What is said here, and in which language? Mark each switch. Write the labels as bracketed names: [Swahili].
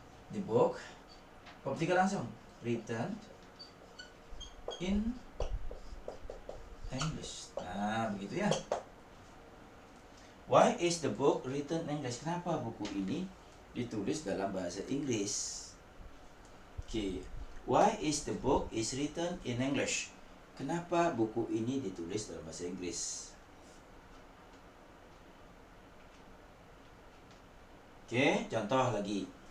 [English] The book, [Indonesian] bab 3 langsung, [English] written in English. [Indonesian] Nah, begitu ya. [English] Why is the book written in English? [Indonesian] Kenapa buku ini ditulis dalam bahasa Inggris? Oke. [English] Why is the book is written in English? [Indonesian] Kenapa buku ini ditulis dalam bahasa Inggris? Oke, contoh lagi.